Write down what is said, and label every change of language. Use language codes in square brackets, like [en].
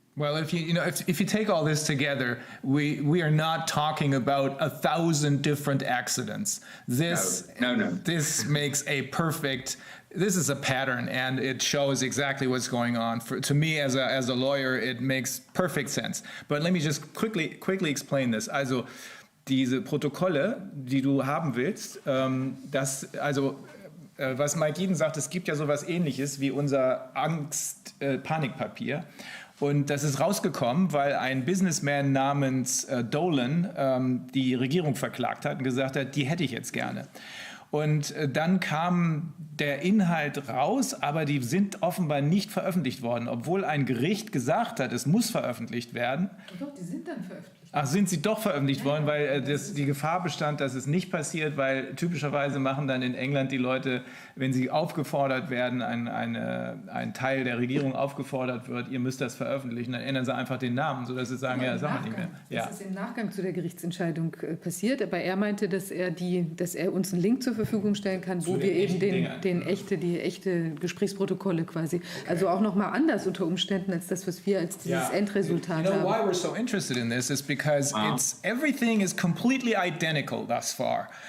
[en] Well, if you take all this together, we are not talking about 1,000 different accidents. No. This makes this is a pattern, and it shows exactly what's going on. To me, as a lawyer, it makes perfect sense. But let me just quickly explain this. [de] Also, diese Protokolle, die du haben willst, was Mike Eden sagt, es gibt ja sowas Ähnliches wie unser Panikpapier. Und das ist rausgekommen, weil ein Businessman namens Dolan die Regierung verklagt hat und gesagt hat, die hätte ich jetzt gerne. Und dann kam der Inhalt raus, aber die sind offenbar nicht veröffentlicht worden, obwohl ein Gericht gesagt hat, es muss veröffentlicht werden. Doch, die sind dann veröffentlicht. Ach, sind sie doch veröffentlicht worden, weil die Gefahr bestand, dass es nicht passiert, weil typischerweise machen dann in England die Leute, wenn sie aufgefordert werden, ein Teil der Regierung aufgefordert wird, ihr müsst das veröffentlichen, dann ändern sie einfach den Namen, sodass sie sagen, ja, das sagen wir nicht mehr. Ja. Das ist im Nachgang zu der Gerichtsentscheidung passiert, aber er meinte, dass er uns einen Link zur Verfügung stellen kann, wo wir eben die echte Gesprächsprotokolle quasi, also auch nochmal anders unter Umständen als das, was wir als dieses Endresultat haben. [en] Why we're so interested in this is because everything is completely identical thus far.